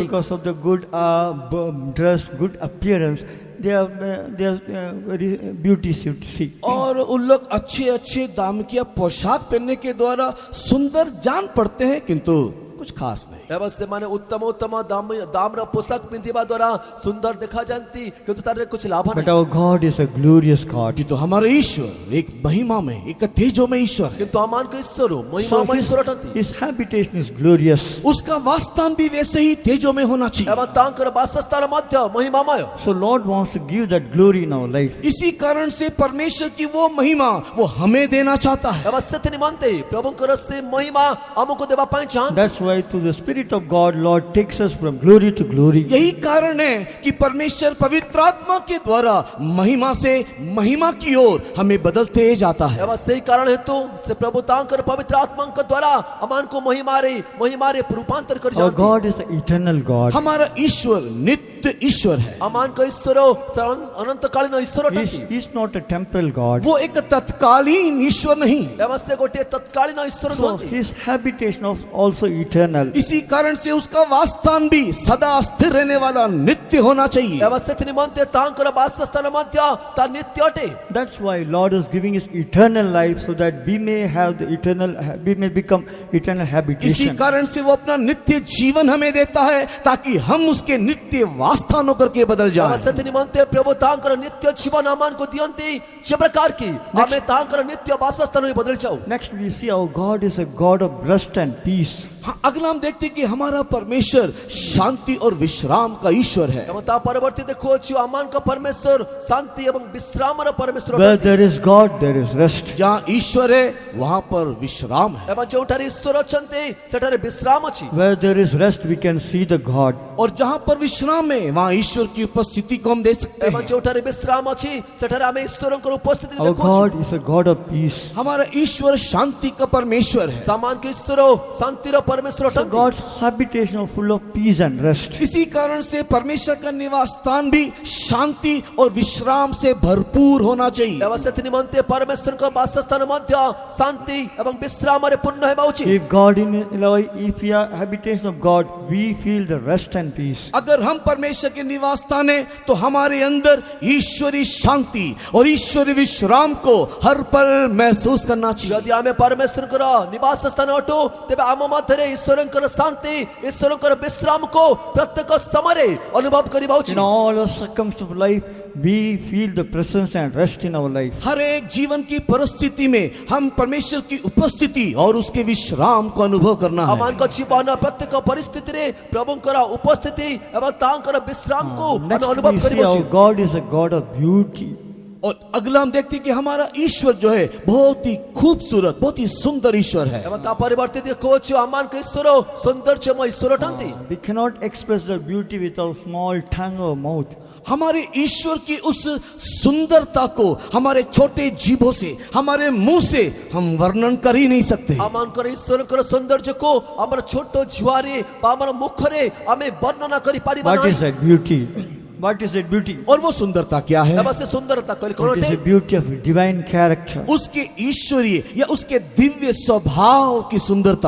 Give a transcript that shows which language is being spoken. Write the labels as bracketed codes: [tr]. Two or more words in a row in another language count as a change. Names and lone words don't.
[en] Because of the good dress, good appearance, they are very beauty to see. [hi] और उन लोग अच्छे अच्छे दाम की पोशाक पहनने के द्वारा सुंदर जान पड़ते हैं, किंतु कुछ खास नहीं। [or] ଏବଂ ସେମାନେ ଉତ୍ତମ ଉତ୍ତମ ଦାମର ପୋଷାକ ପିନ୍ଧିବା ଦ୍ୱାରା ସୁନ୍ଦର ଦେଖାଯାଆନ୍ତି, କିନ୍ତୁ ତାର କିଛି ଲାଭ [en] But [or] ନାହିଁ। [en] our God is a glorious God. [hi] किंतु हमारा ईश्वर एक महिमा में, एक तेजो में ईश्वर है। [or] କିନ୍ତୁ ଆମମାନଙ୍କ ଈଶ୍ୱର [en] So [or] ମହିମାମୟ ଈଶ୍ୱର ଅଟନ୍ତି। [en] his habitation is glorious. [hi] उसका वासस्थान भी वैसे ही तेजो में होना चाहिए। [or] ଏବଂ ତାଙ୍କର ବାସସ୍ଥାନ ମଧ୍ୟ ମହିମାମୟ। [en] So Lord wants to give that glory in our life. [hi] इसी कारण से परमेश्वर की वो महिमा वो हमें देना चाहता है। [or] ଏବଂ ସେଥି ନିମନ୍ତେ ପ୍ରଭୁଙ୍କର ସେ ମହିମା ଆମକୁ ଦେବା ପାଇଁ ଚାହାନ୍ତି। [en] That's why through the Spirit of God, Lord takes us from glory to glory. [hi] यही कारण है कि परमेश्वर पवित्र आत्मा के द्वारा महिमा से महिमा की ओर हमें बदलते जाता है। [or] ଏବଂ ସେଇ କାରଣ ହେତୁ ସେ ପ୍ରଭୁ ତାଙ୍କର ପବିତ୍ର ଆତ୍ମାଙ୍କ ଦ୍ୱାରା ଆମମାନଙ୍କୁ ମହିମାରେ ରୂପାନ୍ତର [en] Our [or] କରିଛନ୍ତି। [en] God is an eternal God. [hi] हमारा ईश्वर नित्य ईश्वर है। [or] ଆମମାନଙ୍କ ଈଶ୍ୱର ସେ ଅନନ୍ତକାଳୀନ ଈଶ୍ୱର ଅଟନ୍ତି। [en] He is not a temporal God. [hi] वो एक तत्कालीन ईश्वर नहीं। [or] ଏବଂ ସେ ଗୋଟିଏ ତତ୍କାଳୀନ ଈଶ୍ୱର [en] So [or] ନୁହନ୍ତି। [en] his habitation is also eternal. [hi] इसी कारण से उसका वासस्थान भी सदा स्थिर रहने वाला नित्य होना चाहिए। [or] ଏବଂ ସେଥି ନିମନ୍ତେ ତାଙ୍କର ବାସସ୍ଥାନ ମଧ୍ୟ ତା ନିତ୍ୟ ଅଟେ। [en] That's why Lord is giving us eternal life so that we may become eternal [hi] इसी [en] habitation. [hi] कारण से वो अपना नित्य जीवन हमें देता है ताकि हम उसके नित्य वासस्थान होकर के बदल [or] ଏବଂ [hi] जाएं। [or] ସେଥି ନିମନ୍ତେ ପ୍ରଭୁ ତାଙ୍କର ନିତ୍ୟ ଜୀବନ ଆମମାନଙ୍କୁ ଦିଅନ୍ତି, ଯେ ପ୍ରକାର କି ଆମେ ତାଙ୍କର ନିତ୍ୟ ବାସସ୍ଥାନ ହୋଇ ବଦଳି ଯାଉ। [en] Next we see our God is a God of rest and peace. [hi] हाँ, अगला हम देखते हैं कि हमारा परमेश्वर शांति और विश्राम का ईश्वर है। [or] ଏବଂ ତା ପରବର୍ତ୍ତୀ ଦେଖୁଅଛୁ ଆମମାନଙ୍କ ପରମେଶ୍ୱର ଶାନ୍ତି ଏବଂ ବିଶ୍ରାମର ପରମେଶ୍ୱର [en] Where [or] ଅଟନ୍ତି। [en] there is God, there is rest. [hi] जहाँ ईश्वर है वहां पर विश्राम है। [or] ଏବଂ ଯେଉଁଠାରେ ଈଶ୍ୱର ଅଛନ୍ତି ସେଠାରେ ବିଶ୍ରାମ ଅଛି। [en] Where there is rest, we can see the God. [hi] और जहाँ पर विश्राम है वहाँ ईश्वर की उपस्थिति को हम देख सकते [or] ଏବଂ [hi] हैं। [or] ଯେଉଁଠାରେ ବିଶ୍ରାମ ଅଛି ସେଠାରେ ଆମେ ଈଶ୍ୱରଙ୍କର ଉପସ୍ଥିତି [en] Our [or] ଦେଖୁଅଛୁ। [en] God is a God of peace. [hi] हमारा ईश्वर शांति का परमेश्वर है। [or] ସମାନ କି ଈଶ୍ୱର ଶାନ୍ତିର ପରମେଶ୍ୱର [en] So [or] ଅଟନ୍ତି। [en] God's habitation is full of peace and rest. [hi] इसी कारण से परमेश्वर का निवास स्थान भी शांति और विश्राम से भरपूर होना चाहिए। [or] ଏବଂ ସେଥି ନିମନ୍ତେ ପରମେଶ୍ୱରଙ୍କ ବାସସ୍ଥାନ ମଧ୍ୟ ଶାନ୍ତି ଏବଂ ବିଶ୍ରାମରେ ପୂର୍ଣ୍ଣ ହେବା ଉଚିତ। [en] If we are habitation of God, we feel the rest and peace. [hi] अगर हम परमेश्वर के निवास स्थान है तो हमारे अंदर ईश्वरी शांति और ईश्वरी विश्राम को हर पल महसूस करना चाहिए। [or] ଯଦି ଆମେ ପରମେଶ୍ୱରଙ୍କର ନିବାସ ସ୍ଥାନ ଅଟୁ ତେବେ ଆମ ମଧ୍ୟରେ ଈଶ୍ୱରଙ୍କର ଶାନ୍ତି ଈଶ୍ୱରଙ୍କର ବିଶ୍ରାମକୁ ପ୍ରତ୍ୟେକ ସମୟରେ ଅନୁଭବ କରିବା ଉଚିତ। [en] In all our circumstances of life, we feel the presence and rest in our life. [hi] हर एक जीवन की परिस्थिति में हम परमेश्वर की उपस्थिति और उसके विश्राम को अनुभव करना है। [or] ଆମମାନଙ୍କ ଜୀବନ ପ୍ରତ୍ୟେକ ପରିସ୍ଥିତିରେ ପ୍ରଭୁଙ୍କର ଉପସ୍ଥିତି ଏବଂ ତାଙ୍କର ବିଶ୍ରାମକୁ ଆମେ [en] Next [or] ଅନୁଭବ [en] we see [or] କରିବା [en] our [or] ଉଚିତ। [en] God is a God of beauty. [hi] और अगला हम देखते हैं कि हमारा ईश्वर जो है बहुत ही खूबसूरत बहुत ही सुंदर ईश्वर है। [or] ଏବଂ ତା ପରିବର୍ତ୍ତେ ଦେଖୁଅଛୁ ଆମମାନଙ୍କ ଈଶ୍ୱର ସୌନ୍ଦର୍ଯ୍ୟମୟ ଈଶ୍ୱର ଅଟନ୍ତି। [en] We cannot express the beauty with our small tongue or mouth. [hi] हमारे ईश्वर की उस सुंदरता को हमारे छोटे जीभों से हमारे मुंह से हम वर्णन कर ही नहीं सकते। [or] ଆମଙ୍କର ଈଶ୍ୱରଙ୍କର ସୌନ୍ଦର୍ଯ୍ୟକୁ ଆମର ଛୋଟ ଝୁଆରେ ବା ଆମର ମୁଖରେ ଆମେ ବର୍ଣ୍ଣନା କରିପାରିବା [en] What [or] ନାହିଁ। [en] is that beauty? What is that beauty? [hi] और वो सुंदरता क्या है? [or] ଏବଂ ସେ ସୁନ୍ଦରତା କହିଲେ କ'ଣ [en] It is [or] ଅଟେ? [en] the beauty of divine character. [hi] उसके ईश्वरीय या उसके दिव्य स्वभाव की सुंदरता।